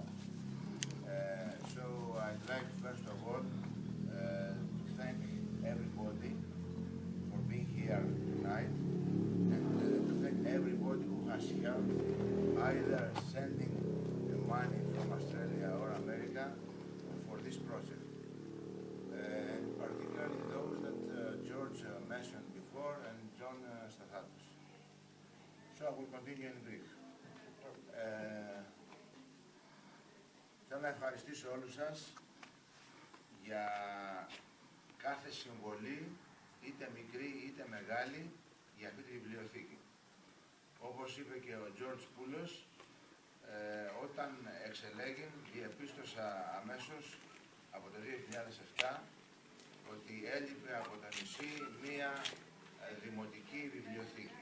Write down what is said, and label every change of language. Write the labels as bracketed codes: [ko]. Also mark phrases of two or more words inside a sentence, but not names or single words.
[en] So I'd like, first of all, to thank everybody for being here tonight, and to thank everybody who has helped, either sending the money from Australia or America for this project. And particularly those that George mentioned before, and John Stathatos. So I will continue in Greek. [el] Θέλω να ευχαριστήσω όλους σας για κάθε συμβολή, είτε μικρή είτε μεγάλη, για αυτή τη βιβλιοθήκη. Όπως είπε και ο George Poulos, όταν εξελέγει, διεπίστωσα αμέσως από το 2007 ότι έλειπε από το νησί μία δημοτική βιβλιοθήκη.